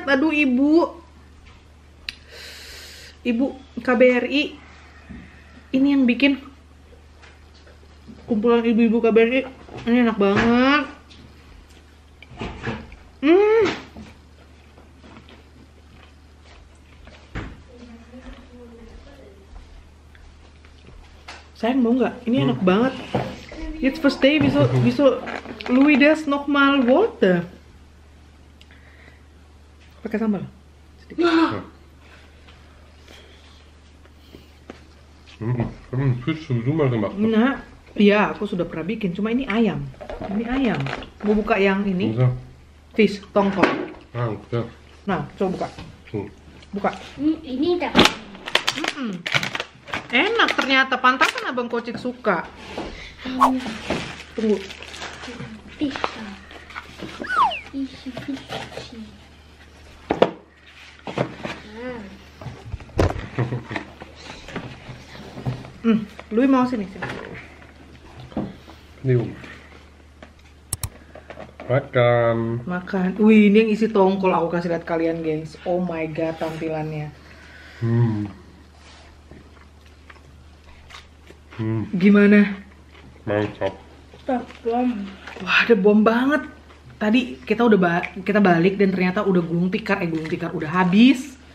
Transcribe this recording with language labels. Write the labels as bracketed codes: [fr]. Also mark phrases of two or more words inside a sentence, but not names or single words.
[id] Aduh ibu KBRI, ini yang bikin kumpulan ibu-ibu KBRI. Ini enak banget. Sayang mau nggak? Ini enak banget. [de] Jetzt verstehe ich, wieso Louis das nochmal wollte. [id] Pakai sambal. [de] Fisch sowieso mal gemacht. [id] Nah, iya aku sudah pernah bikin. Cuma ini ayam. Ini ayam. Mau buka yang ini? Fish, tongkol. Ya. Nah, coba buka. Buka. Ini dah. Enak ternyata, pantasan Abang Kocik suka. Tunggu. Bisa. Louis mau sini. Nih. Makan. Wih, ini yang isi tongkol. Aku kasih lihat kalian, gengs. [en] Oh my god, [id] tampilannya. Gimana? Mantap. Bom. Wah, ada bom banget. Tadi kita balik dan ternyata udah gulung tikar udah habis.